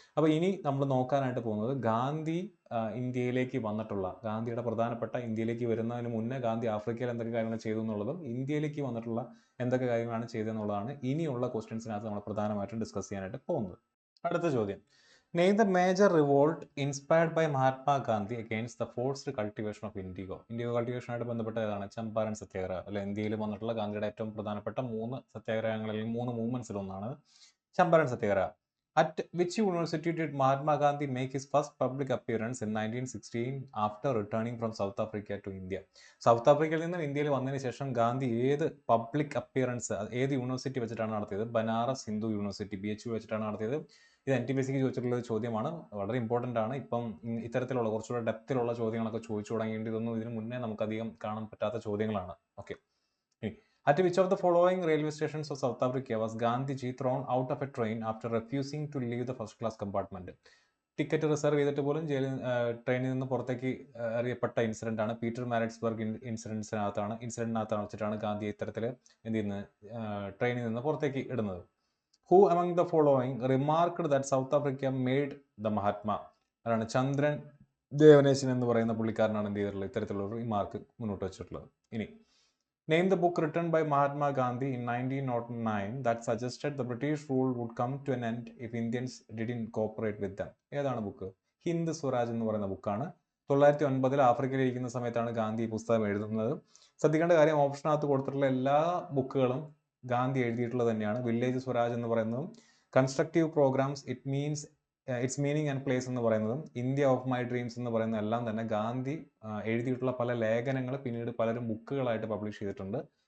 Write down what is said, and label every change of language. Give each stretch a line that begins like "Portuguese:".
Malayalam: അപ്പോൾ ഇനി നമ്മൾ നോക്കാനായിട്ട് പോകുന്നത് ഗാന്ധി ഇന്ത്യയിലേക്ക് വന്നിട്ടുള്ള, ഗാന്ധിയുടെ പ്രധാനപ്പെട്ട ഇന്ത്യയിലേക്ക് വരുന്നതിന് മുന്നേ ഗാന്ധി ആഫ്രിക്കയിൽ എന്തൊക്കെ കാര്യങ്ങൾ ചെയ്തു എന്നുള്ളതും ഇന്ത്യയിലേക്ക് വന്നിട്ടുള്ള എന്തൊക്കെ കാര്യങ്ങളാണ് ചെയ്തതെന്നുള്ളതാണ് ഇനിയുള്ള ക്വസ്റ്റ്യൻസിനകത്ത് നമ്മൾ പ്രധാനമായിട്ടും ഡിസ്കസ് ചെയ്യാനായിട്ട് പോകുന്നത്. അടുത്ത ചോദ്യം,
English: Name the major revolt inspired by Mahatma Gandhi against the forced cultivation of IndiGo.
Malayalam: IndiGo കൾട്ടിവേഷനായിട്ട് ബന്ധപ്പെട്ട ഏതാണ്? ചമ്പാരൻ സത്യാഗ്രഹം. അല്ലെ, ഇന്ത്യയിൽ വന്നിട്ടുള്ള ഗാന്ധിയുടെ ഏറ്റവും പ്രധാനപ്പെട്ട 3 സത്യാഗ്രഹങ്ങളിൽ 3 മൂവ്മെന്റ്സിൽ ഒന്നാണ് ചമ്പാരൻ സത്യാഗ്രഹം.
English: At which university did Mahatma Gandhi make his first public appearance in 1916 after returning from South Africa to India?
Malayalam: South ആഫ്രിക്കയിൽ നിന്നും ഇന്ത്യയിൽ വന്നതിന് ശേഷം ഗാന്ധി ഏത് പബ്ലിക് അപ്പിയറൻസ് ഏത് യൂണിവേഴ്സിറ്റി വെച്ചിട്ടാണ് നടത്തിയത്? ബനാറസ് ഹിന്ദു യൂണിവേഴ്സിറ്റി BHU വെച്ചിട്ടാണ് നടത്തിയത്. ഇത് NTPSC ചോദിച്ചിട്ടുള്ള ഒരു ചോദ്യമാണ്, വളരെ ഇമ്പോർട്ടൻ്റ് ആണ്. ഇപ്പം ഇത്തരത്തിലുള്ള കുറച്ചുകൂടെ ഡെപ്തിലുള്ള ചോദ്യങ്ങളൊക്കെ ചോദിച്ചു തുടങ്ങേണ്ടി ഇതൊന്നും ഇതിനു മുന്നേ നമുക്കധികം കാണാൻ പറ്റാത്ത ചോദ്യങ്ങളാണ്.
English: Okay, at which of the following railway stations of South Africa was Gandhiji thrown out of a train after refusing to leave the first class compartment?
Malayalam: Ticket reserve ചെയ്തിട്ട് പോലും ട്രെയിനിൽ നിന്ന് പുറത്തേക്ക് എറിയപ്പെട്ട ഇൻസിഡന്റ് ആണ് പീറ്റർ മാരിറ്റ്സ്ബർഗ് ഇൻസിഡന്റിനകത്താണ് വെച്ചിട്ടാണ് ഗാന്ധി ഇത്തരത്തിൽ എന്ത് ചെയ്യുന്നത്, ട്രെയിനിൽ നിന്ന് പുറത്തേക്ക് ഇടുന്നത്.
English: Who among the following remarked that South Africa made the Mahatma?
Malayalam: അതാണ് ചന്ദ്രൻ ദേവനേശൻ എന്ന് പറയുന്ന പുള്ളിക്കാരനാണ് എന്ത് ചെയ്തിട്ടുള്ളത്, ഇത്തരത്തിലുള്ള റിമാർക്ക് മുന്നോട്ട് വെച്ചിട്ടുള്ളത്. ഇനി
English: name the book written by Mahatma Gandhi in 1909 that suggested the British rule would come to an end if Indians didn't cooperate with them.
Malayalam: ഏതാണ് ബുക്ക്? ഹിന്ദ് സ്വരാജ് എന്ന് പറയുന്ന ബുക്കാണ്. 1909 ആഫ്രിക്കയിൽ ഇരിക്കുന്ന സമയത്താണ് ഗാന്ധി ഈ പുസ്തകം എഴുതുന്നത്. ശ്രദ്ധിക്കേണ്ട കാര്യം, ഓപ്ഷനകത്ത് കൊടുത്തിട്ടുള്ള എല്ലാ ബുക്കുകളും ഗാന്ധി എഴുതിയിട്ടുള്ളത് തന്നെയാണ്. വില്ലേജ് സ്വരാജ് എന്ന് പറയുന്നതും constructive programmes it's meaning and place എന്ന് പറയുന്നതും ഇന്ത്യ ഓഫ് മൈ ഡ്രീംസ് എന്ന് പറയുന്ന എല്ലാം തന്നെ ഗാന്ധി എഴുതിയിട്ടുള്ള പല ലേഖനങ്ങൾ പിന്നീട് പലരും ബുക്കുകളായിട്ട് പബ്ലിഷ് ചെയ്തിട്ടുണ്ട്.